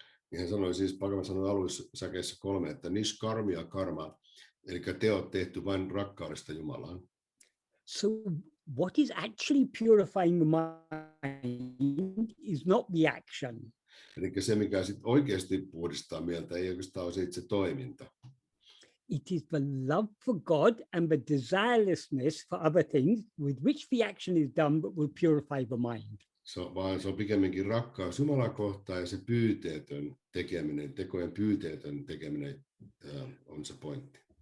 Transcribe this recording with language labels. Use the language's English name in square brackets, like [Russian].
[Finnish] Ja hän sanoi siis, Bhagavan sanoi alussäkeessä 3, että nishkarmiya karma, eli teot tehty vain rakkaudesta Jumalaan. [English] So what is actually purifying the mind is not the action. [Finnish] Eli se, mikä sit oikeasti puhdistaa mieltä, ei oikeastaan ole se itse toiminta. [English] It is the love for God and the desirelessness for other things with which the action is done that will purify the mind. [Finnish] Vaan se on pikemminkin rakkaus Jumalaa kohtaan ja se pyyteetön tekeminen, tekojen pyyteetön tekeminen on se pointti.